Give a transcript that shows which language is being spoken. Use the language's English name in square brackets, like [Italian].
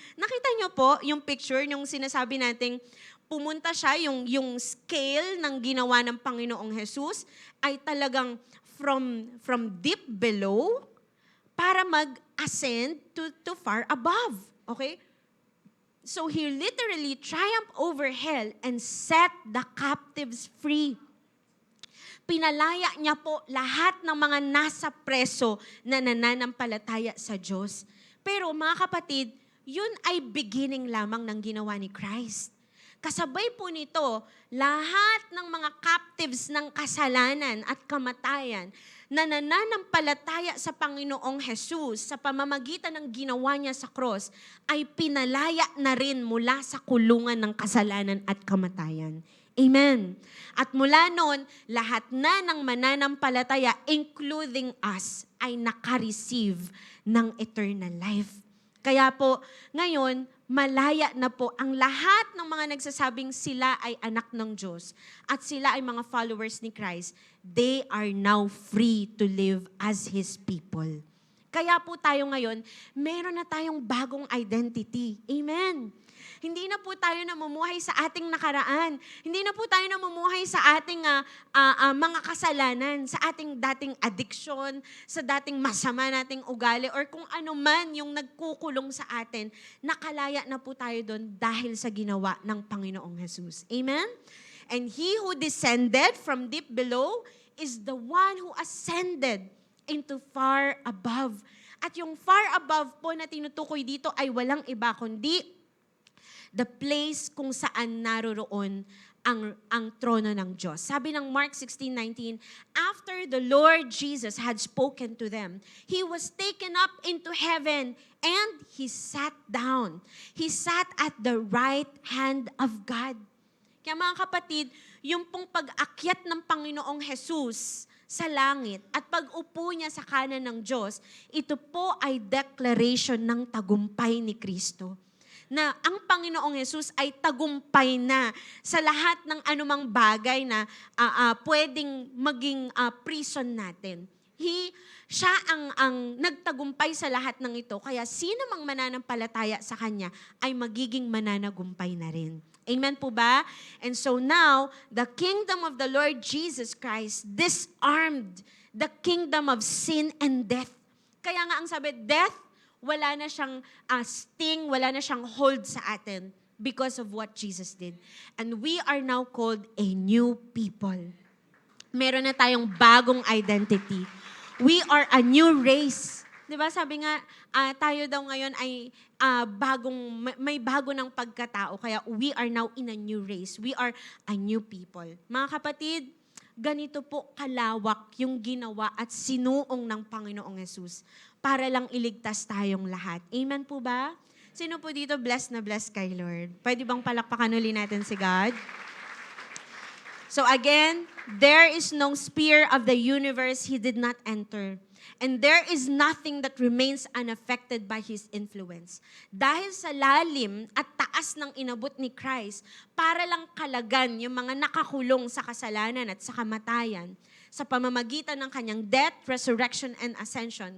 [Filipino] Nakita niyo po yung picture, yung sinasabi nating pumunta siya, yung scale ng ginawa ng Panginoong Jesus ay talagang from deep below para mag-ascend to far above. Okay? [English] So He literally triumphed over hell and set the captives free. [Filipino] Pinalaya niya po lahat ng mga nasa preso na nananampalataya sa Diyos. Pero mga kapatid, yun ay beginning lamang ng ginawa ni Christ. Kasabay po nito, lahat ng mga captives ng kasalanan at kamatayan na nananampalataya sa Panginoong Jesus sa pamamagitan ng ginawa niya sa cross ay pinalaya na rin mula sa kulungan ng kasalanan at kamatayan. Amen. At mula noon, lahat na ng mananampalataya, [English] including us, [Filipino] ay nakareceive ng eternal life. Kaya po, ngayon, malaya na po ang lahat ng mga nagsasabing sila ay anak ng Diyos at sila ay mga followers ni Christ. [English] They are now free to live as His people. [Filipino] Kaya po tayo ngayon, meron na tayong bagong identity. Amen. Hindi na po tayo namumuhay sa ating nakaraan. Hindi na po tayo namumuhay sa ating mga kasalanan, sa ating dating addiction, sa dating masama nating ugali, or kung ano man yung nagkukulong sa atin. Nakalaya na po tayo doon dahil sa ginawa ng Panginoong Jesus. Amen? [English] And He who descended from deep below is the one who ascended into far above. [Filipino] At yung far above po na tinutukoy dito ay walang iba kundi the place kung saan naroroon ang trono ng Diyos. Sabi ng [English] Mark 16:19, after the Lord Jesus had spoken to them, He was taken up into heaven and He sat down. He sat at the right hand of God. [Filipino] Kaya mga kapatid, yung pong pag-akyat ng Panginoong Jesus sa langit at pag-upo niya sa kanan ng Diyos, ito po ay declaration ng tagumpay ni Kristo. Na ang Panginoong Jesus ay tagumpay na sa lahat ng anumang bagay na pwedeng maging prison natin. Siya ang nagtagumpay sa lahat ng ito, kaya sino mang mananampalataya sa Kanya ay magiging mananagumpay na rin. Amen po ba? [English] And so now, the kingdom of the Lord Jesus Christ disarmed the kingdom of sin and death. [Filipino] Kaya nga ang sabi, death, wala na siyang sting, wala na siyang hold sa atin [English] because of what Jesus did. And we are now called a new people. [Filipino] Meron na tayong bagong identity. [English] We are a new race. [Filipino] Diba? Sabi nga, tayo daw ngayon ay may bago ng pagkatao. [English] Kaya we are now in a new race. We are a new people. [Filipino] Mga kapatid, ganito po kalawak yung ginawa at sinuong ng Panginoong Jesus para lang iligtas tayong lahat. Amen po ba? Sino po dito blessed na blessed kay Lord? Pwede bang palakpakan uli natin si God? [English] So again, there is no sphere of the universe He did not enter. And there is nothing that remains unaffected by His influence. [Filipino] Dahil sa lalim at taas ng inabot ni Christ, para lang kalagan yung mga nakakulong sa kasalanan at sa kamatayan, sa pamamagitan ng Kanyang [English] death, resurrection, and ascension.